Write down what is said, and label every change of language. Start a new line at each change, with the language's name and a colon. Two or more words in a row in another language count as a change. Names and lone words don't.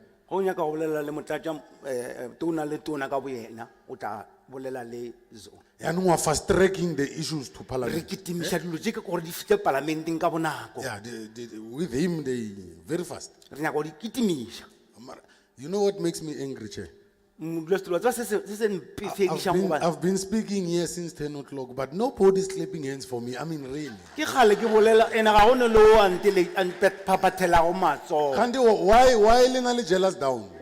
Northern Sotho: Go nyaka go bolela le motlatša tona le tona ka boyena o tla bolela le Zoni.
English: And we are fast tracking the issues to parliament.
Northern Sotho: Re kitimiša dilo tše ka gore di fihle parlamenteng ka bonako.
English: Yeah, with him they very fast.
Northern Sotho: Re nyaka go di kitimiša.
English: You know what makes me angry, Chair? I've I've been speaking here since 10 o'clock, but nobody's clapping hands for me. I mean, really. Why are jealous down?